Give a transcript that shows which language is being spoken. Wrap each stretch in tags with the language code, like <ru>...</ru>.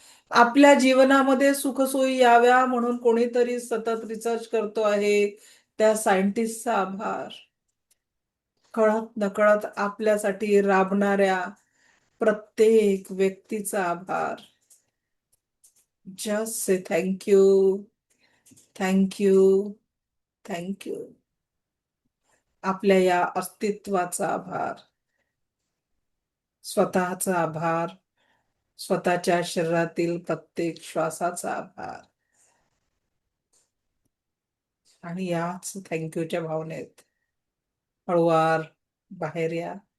<mr>आपल्या जीवनामध्ये सुखसोयी याव्या म्हणून कोणीतरी सतत रिसर्च करतो आहे, त्या सायंटिस्टचा आभार. कळत नकळत आपल्यासाठी राबणाऱ्या प्रत्येक व्यक्तीचा आभार.</mr> <en>Just say thank you, thank you, thank you.</en> <mr>आपल्या या अस्तित्वाचा आभार. स्वतःचा आभार. स्वतःच्या शरीरातील प्रत्येक श्वासाचा आभार. आणि याच थँक्यूच्या भावनेत हळूवार बाहेर या.</mr>